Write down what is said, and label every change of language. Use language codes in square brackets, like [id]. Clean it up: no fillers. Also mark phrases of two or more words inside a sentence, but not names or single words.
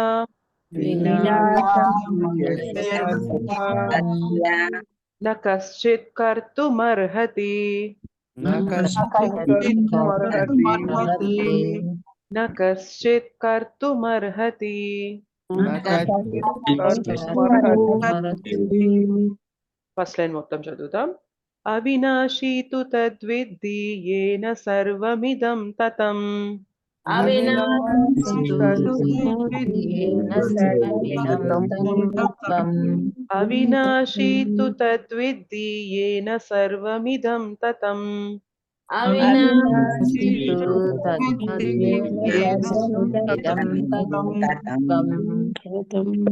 [sa] न कश्चित् कर्तुमर्हति, न कश्चित् कर्तुमर्हति. [te] ఫస్ట్ లైన్ మొత్తం చదువుతాం. [sa] అవినాశీ తు తద్విద్ది, येन सर्वमिदं ततं, అవినాశి తద్విద్ధి సర్వమిదం తత్వం. అవినాశీ తు తద్విద్ధి యేన సర్వమిదం తతం. అవినాశి తద్విద్ధి సర్వమిదం తత్వం.